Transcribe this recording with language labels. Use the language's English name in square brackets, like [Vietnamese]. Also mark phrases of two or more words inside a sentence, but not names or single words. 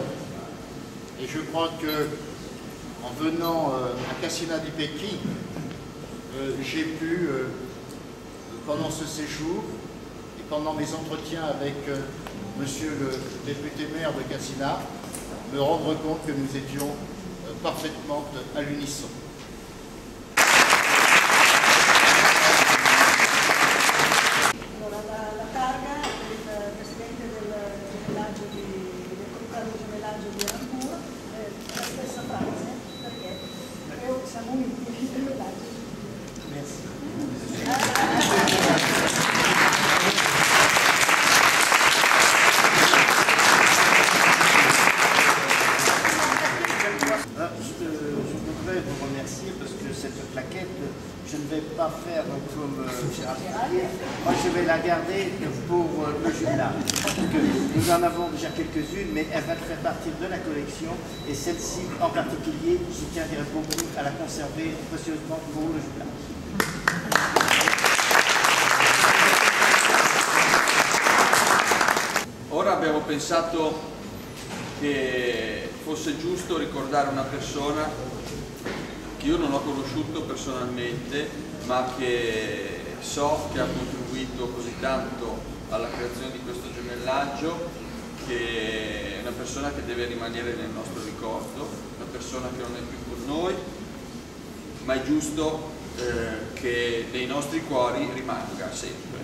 [French] Et je crois que en venant à Cassina de' Becchi, j'ai pu, pendant ce séjour et pendant mes entretiens avec monsieur le député maire de Cassina, me rendre compte que nous étions parfaitement à l'unisson. [Italian] La targa del Presidente del Comitato di Gemellaggio di Elancourt, la stessa frase, perché siamo uniti di gemellaggio. [French] Je voudrais vous remercier parce que cette plaquette, je ne vais pas faire comme Gérard Piquet. Moi, je vais la garder pour le jumelage. Nous en avons déjà quelques-unes, mais elle va faire partie de la collection. Et celle-ci, en particulier, je tiendrai beaucoup à la conserver précieusement pour le jumelage. [Italian] Ora abbiamo pensato che fosse giusto ricordare una persona che io non ho conosciuto personalmente, ma che so che ha contribuito così tanto alla creazione di questo gemellaggio, che è una persona che deve rimanere nel nostro ricordo, una persona che non è più con noi, ma è giusto che nei nostri cuori rimanga sempre.